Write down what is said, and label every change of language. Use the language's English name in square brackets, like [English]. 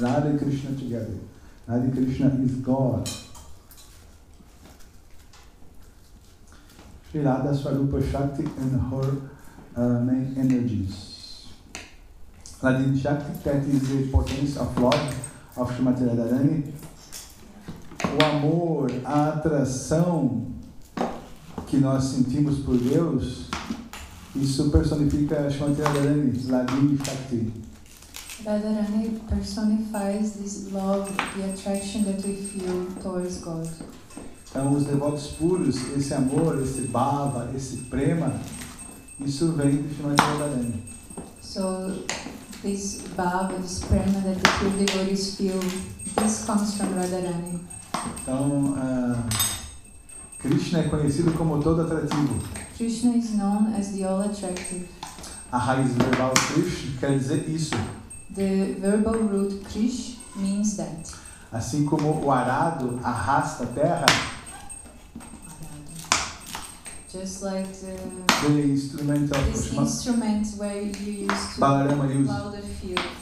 [English] Radha and Krishna together. Radha and Krishna is God. Sri Radha Swarupa Shakti and her main energies. Radha Shakti, that is the potence of Lord of Srimati Radharani. [Portuguese] O amor, a atração que nós sentimos por Deus, isso personifica Srimati Radharani, Radha Shakti. [English] Radharani personifies this love, the attraction that we feel towards God. [Portuguese] Então, os devotos puros, esse amor, esse bhava, esse prema, isso vem de Srimati Radharani. [English] So, this bhava, this prema that the pure devotees feel, this comes from Radharani. [Portuguese] Então, Krishna é conhecido como todo atrativo. [English] Krishna is known as the all-attractive. [Portuguese] A raiz verbal Krish quer dizer isso. [English] The verbal root Krish means that. [Portuguese] Assim como o arado arrasta a terra, [English] just like the instrument of this instrument where you use to Balarama plow the field.